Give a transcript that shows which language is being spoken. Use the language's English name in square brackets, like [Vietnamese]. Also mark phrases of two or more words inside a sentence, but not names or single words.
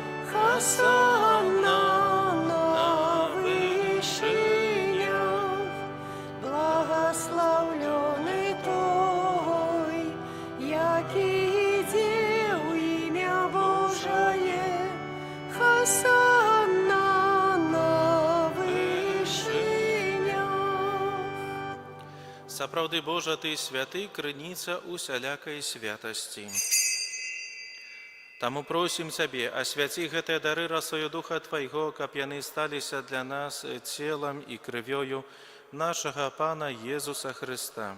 [Ukrainian] Хосанна на вышинях, благословленный Той, який иде у имя Божие. Хосанна на вышинях. [Belarusian] Сапраўды Божа, Ты святы, крыніца усялякай святасці. Таму просім Цябе, асвяці гэтыя дары расою Духа Твайго, каб яны сталіся для нас целам і крывёю нашага Пана Езуса Христа.